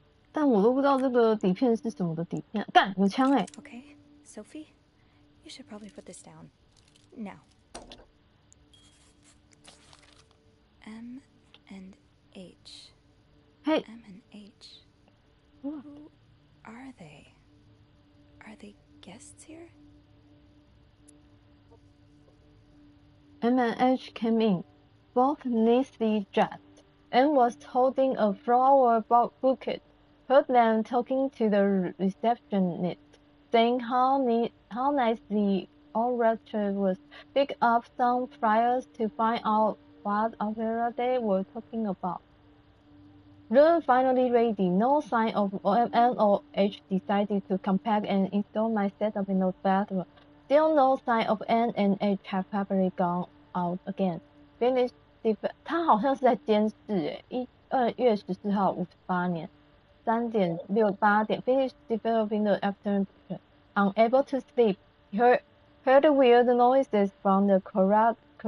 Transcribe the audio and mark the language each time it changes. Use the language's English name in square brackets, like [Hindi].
[Chinese] 但我都不知道这个底片是什么的底片。干，有枪哎 [English] ！Okay, Sophie, you should probably put this down now. M and H. Hey. M and H. Who are they? Are they guests here? M and H came in, both neatly dressed, and was holding a flower bouquet. Heard them talking to the receptionist, saying how nice the orchestra was. Picked up some flyers to find out what opera they were talking about. Room finally ready. No sign of N/H. Decided to come back and install my setup in the bathroom. Still no sign of N and H. Have probably gone out again. Finished. [Chinese] 他好像是在监视2月14号58年3点6 8点 [English] Finished developing the afternoon. Unable to sleep. Heard weird noises from the corridor.